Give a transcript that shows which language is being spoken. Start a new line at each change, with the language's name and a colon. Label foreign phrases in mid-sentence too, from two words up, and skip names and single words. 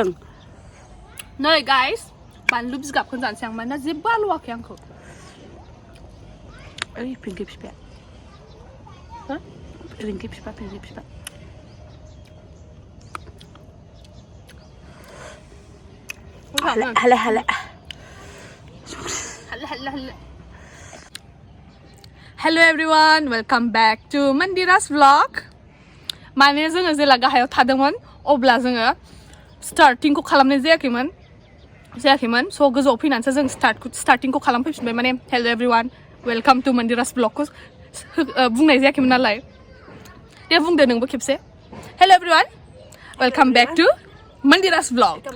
Bodo: नै गाइस बानलु बिगाबखौनो जानोसै आं मानोना जेबो आलौवाखै आंखौ ओइ पिंकि फिफाया पिंकि फिफा हाला
English: Hello everyone, welcome back to Mandira's vlog.
Bodo: माने जोङो जेला गाहायाव थादोंमोन अब्ला जोङो स्टार्टिंखौ खालामनाय जायाखैमोन स' गोजौआव फैनानैसो जों स्टार्टिंखौ खालामफैफिनबाय माने
English: hello everyone welcome to Mandira's
Bodo: ब्लगखौ बुंनाय जायाखैमोन नालाय दे बुंदो नोंबो खेबसे
English: hello everyone welcome back to Mandira's vlog